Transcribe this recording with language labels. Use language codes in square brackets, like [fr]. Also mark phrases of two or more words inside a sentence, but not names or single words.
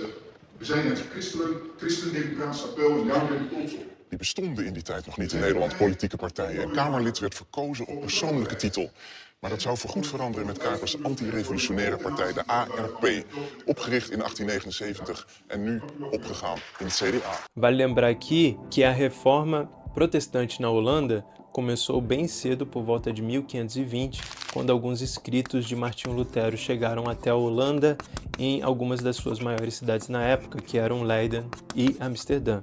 [nl] We zijn het Christen-Democraatisch Appel en daar ben ik trots op. Die bestonden in die tijd nog niet in Nederland, politieke partijen. Een Kamerlid werd verkozen op persoonlijke titel. Maar dat zou voorgoed veranderen met Kuypers anti-revolutionaire partij, de ARP. Opgericht in 1879 en nu opgegaan in het CDA. [pt] Vale lembrar aqui que a reforma protestante na Holanda começou bem cedo, por volta de 1520, quando alguns escritos de Martinho Lutero chegaram até a Holanda em algumas das suas maiores cidades na época, que eram Leiden e Amsterdã.